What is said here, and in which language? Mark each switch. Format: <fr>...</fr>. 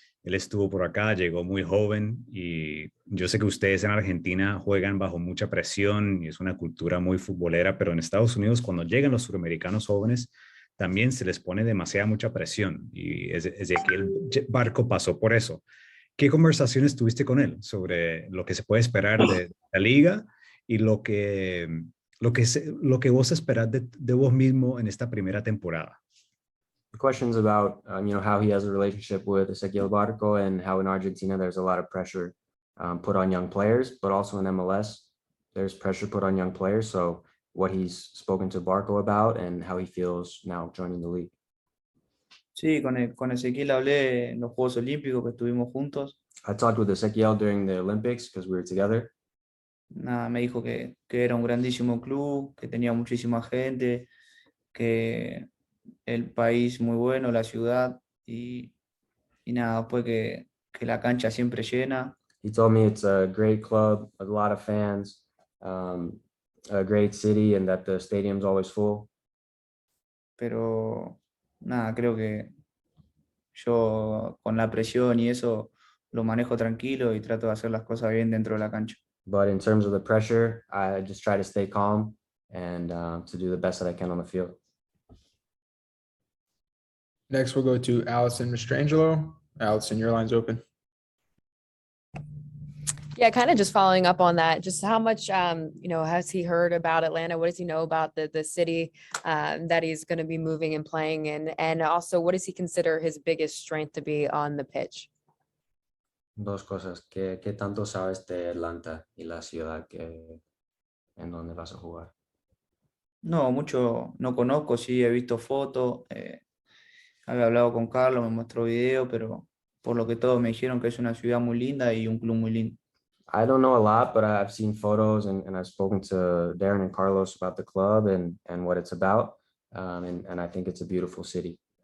<es>Él estuvo por acá, llegó muy joven y yo sé que ustedes en Argentina juegan bajo mucha presión y es una cultura muy futbolera, pero en Estados Unidos cuando llegan los suramericanos jóvenes también se les pone mucha presión y Ezequiel Barco pasó por eso. ¿Qué conversaciones tuviste con él sobre lo que se puede esperar de la liga y lo que vos esperás de vos mismo en esta primera temporada?</es> <en>The question's about how he has a relationship with Ezequiel Barco and how in Argentina there's a lot of pressure put on young players, but also in MLS there's pressure put on young players. So what he's spoken to Barco about and how he feels now joining the league.</en> <es>Sí, con Ezequiel hablé en los Juegos Olímpicos que estuvimos juntos.</es> <en>I talked with Ezequiel during the Olympics because we were together.</en> <es>Nada, me dijo que era un grandísimo club, que tenía muchísima gente, que el país muy bueno, la ciudad y nada, después que la cancha siempre llena.</es> <en>He told me it's a great club, a lot of fans, a great city, and that the stadium's always full.</en> <es>Pero nada, creo que yo con la presión y eso lo manejo tranquilo y trato de hacer las cosas bien dentro de la cancha.</es> <en>But in terms of the pressure, I just try to stay calm and to do the best that I can on the field. Next, we'll go to Alison Mastrangelo. Alison, your line's open. Yeah, kind of just following up on that. Just how much, has he heard about Atlanta? What does he know about the city that he's going to be moving and playing in? And also, what does he consider his biggest strength to be on the pitch?</en> <es>Dos cosas. ¿Qué tanto sabes de Atlanta y la ciudad en donde vas a jugar? No, mucho no conozco, sí he visto fotos, había hablado con Carlos, me mostró video, pero por lo que todos me dijeron que es una ciudad muy linda y un club muy lindo.</es> <en>I don't know a lot, but I've seen photos and I've spoken to Darren and Carlos about the club and what it's about. And I think it's a beautiful city.</en>